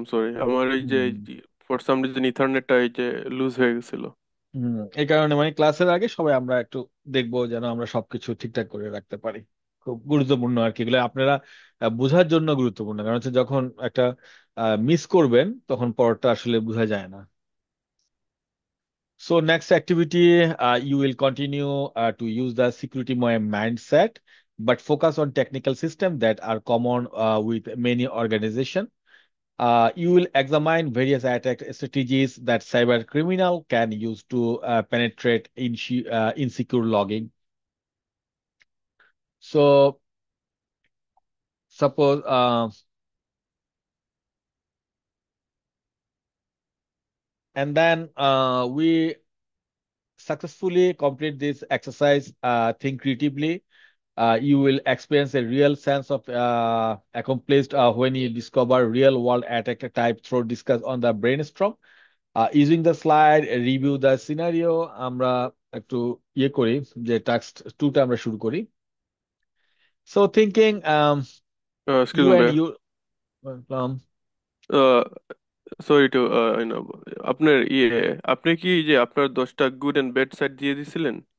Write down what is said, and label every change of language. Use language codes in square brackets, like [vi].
[bn] Sorry, আমার এই যে ফর সাম রিজন ইথারনেটটা এই যে লুজ হয়ে গেছিল। এই কারণে মানে ক্লাসের আগে সবাই আমরা একটু দেখবো যেন আমরা সবকিছু ঠিকঠাক করে রাখতে পারি। খুব গুরুত্বপূর্ণ আর কি এগুলো, আপনারা বোঝার জন্য গুরুত্বপূর্ণ। কারণ হচ্ছে যখন একটা মিস করবেন তখন পরটা আসলে বোঝা যায় না। [en] So next activity, you will continue to use the security mindset, but focus on technical systems that are common with many organizations. You will examine various attack strategies that cyber criminal can use to penetrate insecure logging. So suppose and then we successfully complete this exercise, think creatively. You will experience a real sense of accomplished when you discover real world attack type through discuss on the brainstorm. Using the slide, review the scenario, [bn] আমরা একটু ইয়ে করি, যে task টুটা আমরা শুরু করি। [en] So thinking, excuse you me and [bn] ভাইয়া, [en] you, um, [bn] সরি টু আপনার আপনি কি যে আপনার 10টা গুড এন্ড ব্যাড সাইড দিয়ে দিছিলেন